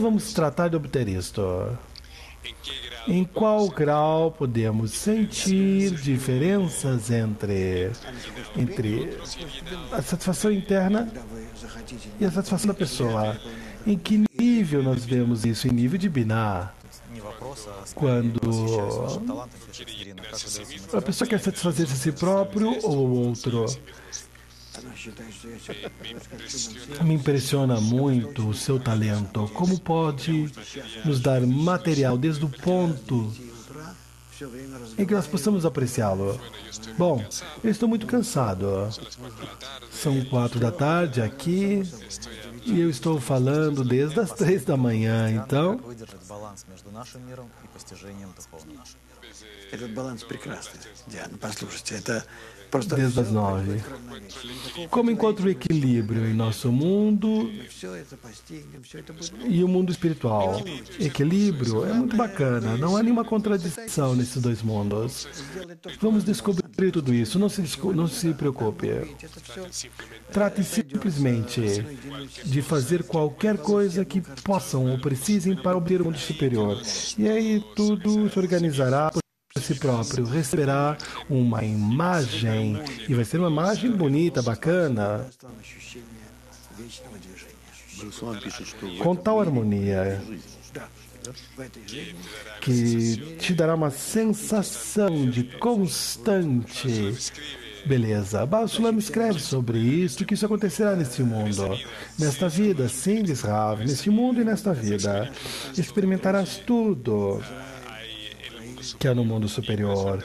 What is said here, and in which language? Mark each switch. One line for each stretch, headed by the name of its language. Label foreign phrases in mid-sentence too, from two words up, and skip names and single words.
Portuguese: Portanto, vamos tratar de obter isto. Em qual grau podemos sentir diferenças entre a satisfação interna e a satisfação da pessoa? Em que nível nós vemos isso? Em nível de Binah.
Russian: Не вопрос, а
Portuguese: Quando
Russian: талант интересует Ирина. Как удается
Portuguese: a pessoa quer satisfazer a si próprio ou o outro. Me impressiona muito o seu talento. Como pode nos dar material desde o ponto em que nós possamos apreciá-lo? Bom, eu estou muito cansado. São 4 da tarde aqui e eu estou falando desde as 3 da manhã, então...
Russian: как выдержать баланс между нашим миром и постижением духовного нашего мира. Этот баланс прекрасный, Диана, послушайте, это просто...
Portuguese: Desde as 9. Como encontro o equilíbrio em nosso mundo
Russian: Все это постигнем, все это будет...
Portuguese: e o mundo espiritual? Equilíbrio é muito bacana, não há nenhuma contradição nesses dois mundos. Vamos descobrir tudo isso, não se preocupe. Trate simplesmente de fazer qualquer coisa que possam ou precisem para obter o mundo superior. E aí tudo se organizará por si próprio, receberá uma imagem, e vai ser uma imagem bonita, bacana,
Russian: ощущение вечного движения. Брюс пишет, что в
Portuguese: com tal harmonia,
Russian: В этой жизни
Portuguese: que te dará uma sensação de constante beleza. Baal Sulam escreve sobre isso, que isso acontecerá neste mundo. Nesta vida, sim, diz Rav, neste mundo e nesta vida. Experimentarás tudo que é no mundo superior.